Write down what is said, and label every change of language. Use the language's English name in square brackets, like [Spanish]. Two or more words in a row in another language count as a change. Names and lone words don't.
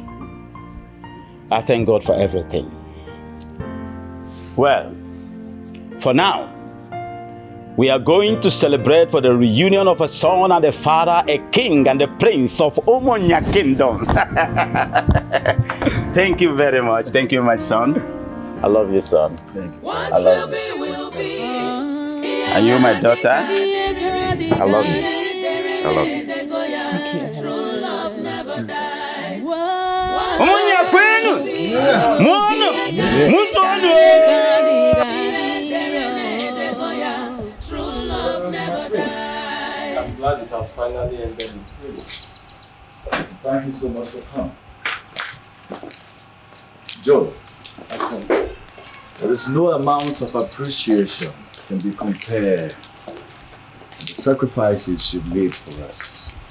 [English] I thank God for everything. Well, for now, we are going to celebrate for the reunion of a son and a father, a king and a prince of Omonia Kingdom. Thank you very much. Thank you, my son. I love you, son. I love you. And you, my daughter, I love you. I love you. [Igbo] Omonia Kwenu! Mono! Musono! [English] I'm glad it has finally ended. Thank you so much for coming. Joe, there is no amount of appreciation can be compared to the sacrifices you've made for us.